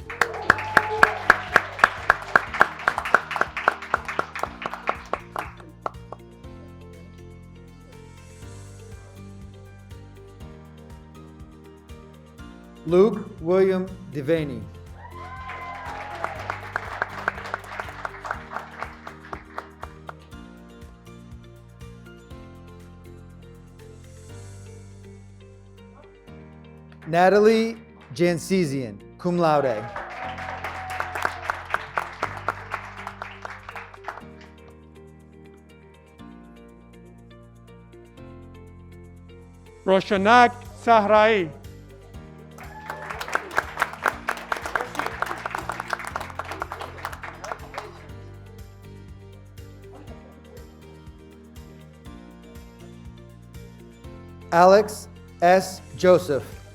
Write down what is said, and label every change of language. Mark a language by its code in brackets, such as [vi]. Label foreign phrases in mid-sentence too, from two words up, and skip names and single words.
[en] Luke William Devaney. Natalie Jansesian, [la] cum laude. [en] Roshanak Sahrai. Alex S. Joseph.